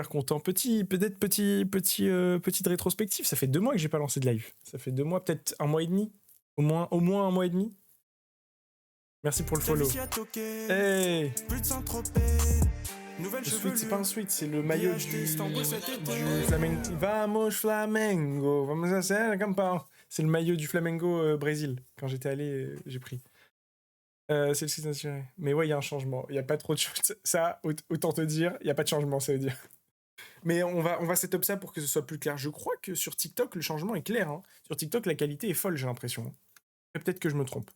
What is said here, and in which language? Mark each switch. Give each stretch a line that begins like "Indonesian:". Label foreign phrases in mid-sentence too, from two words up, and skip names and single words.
French: Petite rétrospective. Ça fait 2 mois que j'ai pas lancé de live. Ça fait 2 mois, peut-être 1 mois et demi. Au moins 1 mois et demi. Merci pour le follow. Hey. Le sweat, c'est pas un sweat, c'est le maillot du Flamengo.
Portuguese: Vamos Flamengo. Vamos a ser campeão.
French: C'est le maillot du Flamengo Brésil. Quand j'étais allé, j'ai pris. C'est le site assuré. Mais ouais, il y a un changement. Il n'y a pas trop de choses. Ça, autant te dire, il n'y a pas de changement, ça veut dire. Mais on va setup ça pour que ce soit plus clair. Je crois que sur TikTok, le changement est clair. Hein. Sur TikTok, la qualité est folle, j'ai l'impression. Peut-être que je me trompe.